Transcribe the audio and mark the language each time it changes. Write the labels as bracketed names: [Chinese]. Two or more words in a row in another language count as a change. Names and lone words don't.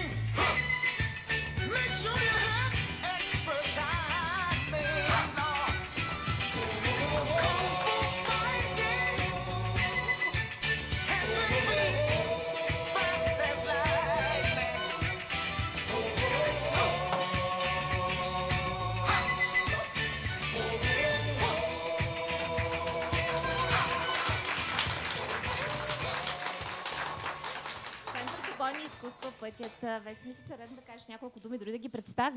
[English] Make sure you have expert timing. Kung fu fighting. Hands and feet, fast as lightning. [Bulgarian] Център по бойни изкуства пътят. Веси, мисля, че е редно да кажеш няколко думи, дори да ги представиш.